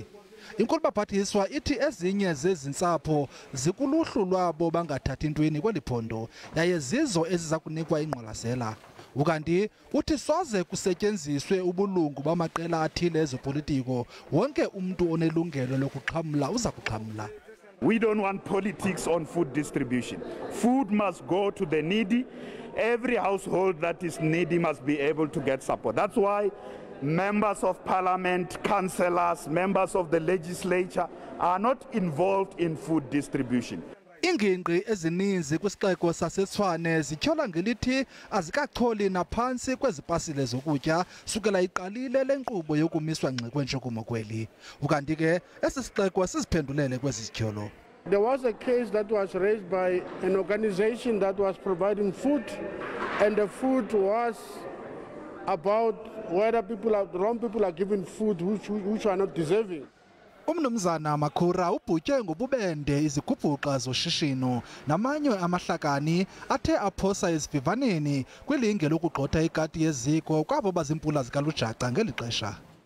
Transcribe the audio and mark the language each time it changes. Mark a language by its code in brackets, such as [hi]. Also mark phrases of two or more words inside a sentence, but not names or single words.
[xh] Inkulu-baphathiswa ithi ezinye zezi ntsapho zikuluhlu lwabo bangathathi ntweni kweli phondo yaye zizo eziza kunikwa ingqwalasela. Ukanti uthi soze kusetyenziswe ubulungu bamaqela athile ezopolitiko, wonke umntu onelungelo lokuxhamla uza kuxhamla. [en] We don't want politics on food distribution. Food must go to the needy. Every household that is needy must be able to get support. That's why members of parliament, councillors, members of the legislature are not involved in food distribution. [xh] Iingingqi ezininzi kwisixeko saseTshwane zityhola ngelithi azikacholi naphantsi kwezipasile zokutya sukela iqalile le nkqubo yokumiswa ngxi kweentshukumo kweli. Ukanti ke esi sixeko siziphendulele kwezi zityholo. [en] There was a case that was raised by an organization that was providing food, and the food was about whether wrong people are given food which are not deserving. [xh] Umnumzana Makhura ubhutye ngobubende izigubhuqa zoshishino namanye amahlakani athe aphosa ezivivaneni kwilinge lokugxotha ikati yeziko kwabo bazimpula zikalujaca ngeli xesha.